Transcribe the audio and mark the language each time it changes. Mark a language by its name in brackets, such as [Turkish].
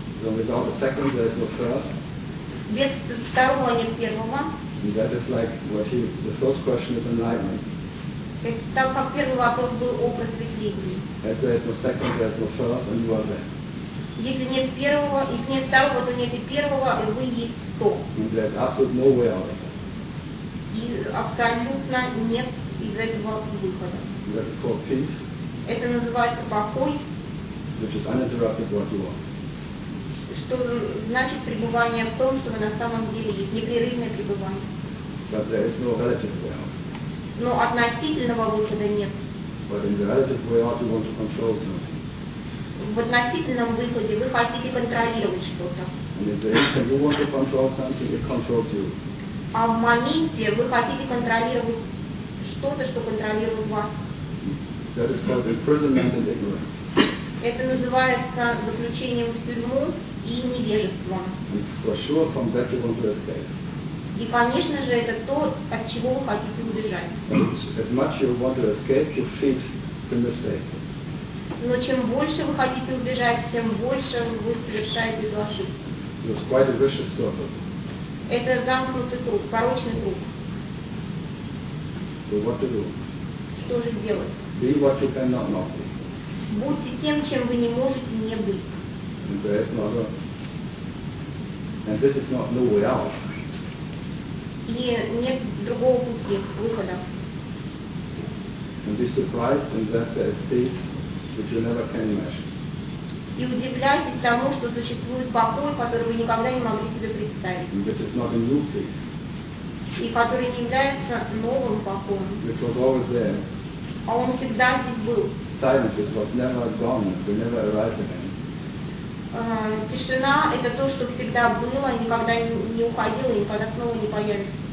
[English] So without the second, there is no first. [Russian] Без второго нет первого. [English] And that is like what the first question is enlightenment. [Russian] Это так, как первый вопрос был о просветлении. [English] As there is no second, there is no first, and you are there. [Russian] Если нет первого, если нет второго, то нет и первого, и вы есть то. [English] And there is absolutely no way out of that. [Russian] И абсолютно нет из этого выхода. [English] That is called peace. [Russian] Это называется покой. [English] Which is uninterrupted what you are. [Russian] Что значит пребывание в том, что вы на самом деле есть, непрерывное пребывание. [English] But there is no relative way out. [Russian] Но относительного выхода нет. [English] But in the relative way out, you want to control something. [Russian] В относительном выходе вы хотите контролировать что-то. [English] And if there is, if you want to control something, it controls you. [Russian] А в моменте вы хотите контролировать что-то, что контролирует вас. [English] That is called imprisonment and ignorance. [Russian] Это называется заключением в тюрьму и невежеством. [English] And for sure, from that you want to escape. [Russian] И, конечно же, это то, от чего вы хотите убежать. [English] As much you want to escape, you feed the mistake. [Russian] Но чем больше вы хотите убежать, тем больше вы совершаете эту ошибку. [English] It's quite a vicious circle. [Russian] Это замкнутый круг, порочный круг. [English] So what to do? [Russian] Что же делать? [English] Be what you cannot not be. [Russian] Будьте тем, чем вы не можете не быть. [English] And there is no other. And this is not no way out. [Russian] И нет другого пути выхода. [English] And be surprised when that says peace, which you never can imagine. [Russian] И удивляйтесь тому, что существует покой, который вы никогда не могли себе представить. [English] And that is not a new peace. [Russian] И который не является новым покоем. [English] Which was always there. [Russian] А он всегда здесь был. [English] Silence, which was never gone, will never arise again. [Russian] Тишина — это то, что всегда было, никогда не уходило, никогда снова не появится.